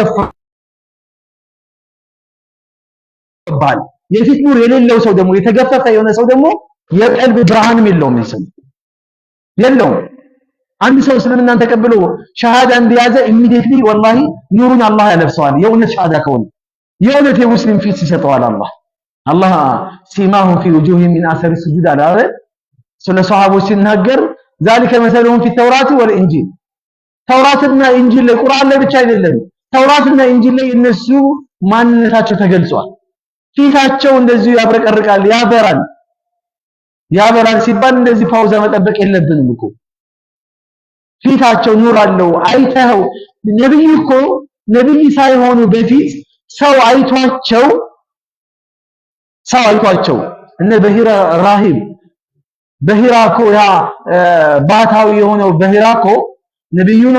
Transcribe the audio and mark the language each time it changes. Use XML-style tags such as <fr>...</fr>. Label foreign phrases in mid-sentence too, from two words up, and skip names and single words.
<am>ይገፋል የፊት ኑር የሌለው ሰው ደግሞ የተገፈፈ የሆነ ሰው ደግሞ የቀልብ ብርሃንም የለውም የለውም አንድ ሰው እስልምናን ተቀብሎ ሸሃዳ እንዲያዘ ኢሚዲየትሊ ወላሂ ኑሩን አላህ ያለብሰዋል የእውነት ሸሃዳ ከሆነ የእውነት የሙስሊም ፊት ይሰጠዋል አላህ</am> <ar>سيماهم في وجوههم من اثر السجود على</ar> <am>ስለ ሷሃቦች ሲናገር</am> <ar>ذلك مثلهم في التوراة والانجيل</ar> <am>ተውራትና ኢንጂል ላይ ቁርአን ላይ ብቻ አይደለም ተውራትና ኢንጂል ላይ እነሱ ማንነታቸው ተገልጿል ፊታቸው እንደዚህ ያብረቀርቃል ያበራል ሲባል እንደዚህ ፓውዛ መጠበቅ የለብንም እኮ ፊታቸው ኑር አለው አይተው ነብይ ሳይሆኑ በፊት ሰው አይቷቸው እነ በሂራ ራሂብ በሂራኮ ያ ባታዊ የሆነው በሂራኮ ነብዩን</am>